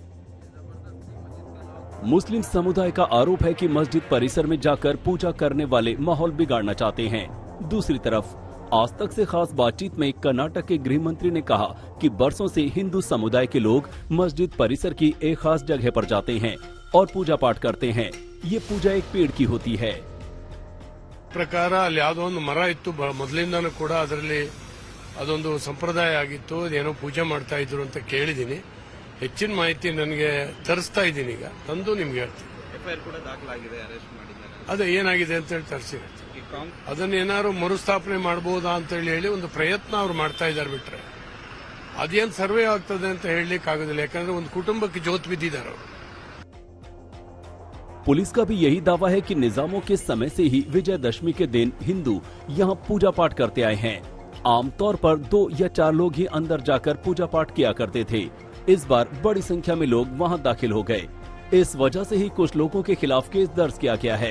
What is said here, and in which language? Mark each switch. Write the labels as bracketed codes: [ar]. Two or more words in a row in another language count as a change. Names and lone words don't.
[hi] मुस्लिम समुदाय का आरोप है कि मस्जिद परिसर में जाकर पूजा करने वाले माहौल बिगाड़ना चाहते हैं। दूसरी तरफ आज तक से खास बातचीत में कर्नाटक के गृह मंत्री ने कहा कि बरसों से हिंदू समुदाय के लोग मस्जिद परिसर की एक खास जगह पर जाते हैं और पूजा पाठ करते हैं। ये पूजा एक पेड़ की होती है। [kn] ಪ್ರಕಾರ ಅಲ್ಲಿ ಯಾವುದೋ ಒಂದು ಮರ ಇತ್ತು, ಮೊದಲಿಂದನೂ ಕೂಡ ಅದರಲ್ಲಿ ಅದೊಂದು ಸಂಪ್ರದಾಯ ಆಗಿತ್ತು, ಅದೇನೋ ಪೂಜೆ ಮಾಡ್ತಾ ಇದ್ರು ಅಂತ ಕೇಳಿದ್ದೀನಿ. ಹೆಚ್ಚಿನ ಮಾಹಿತಿ ನನಗೆ ತರಿಸ್ತಾ ಇದ್ದೀನಿ, ಈಗ ತಂದು ನಿಮ್ಗೆ ಹೇಳ್ತೀನಿ. FIR ಕೂಡ ದಾಖಲಾಗಿದೆ, ಅರೆಸ್ಟ್ ಮಾಡಿದ್ದಾರೆ. ಅದು ಏನಾಗಿದೆ ಅಂತ ಹೇಳಿ ತರಿಸಿರುತ್ತೆ. ಅದನ್ನ ಏನಾದ್ರು ಮರುಸ್ಥಾಪನೆ ಮಾಡಬಹುದಾ ಅಂತ ಹೇಳಿ ಒಂದು ಪ್ರಯತ್ನ ಅವ್ರು ಮಾಡ್ತಾ ಇದ್ದಾರೆ. ಬಿಟ್ರೆ ಅದೇನ್ ಸರ್ವೆ ಆಗ್ತದೆ ಅಂತ ಹೇಳಲಿಕ್ಕೆ ಆಗೋದಿಲ್ಲ, ಯಾಕಂದ್ರೆ ಒಂದು ಕುಟುಂಬಕ್ಕೆ ಜೋತ್ ಬಿದ್ದಿದ್ದಾರೆ ಅವರು। [hi] पुलिस का भी यही दावा है कि निजामों के समय से ही विजयदशमी के दिन हिंदू यहाँ पूजा पाठ करते आए हैं। आमतौर पर 2 या 4 लोग ही अंदर जाकर पूजा पाठ किया करते थे। इस बार बड़ी संख्या में लोग वहाँ दाखिल हो गए। इस वजह से ही कुछ लोगों के खिलाफ केस दर्ज किया गया है।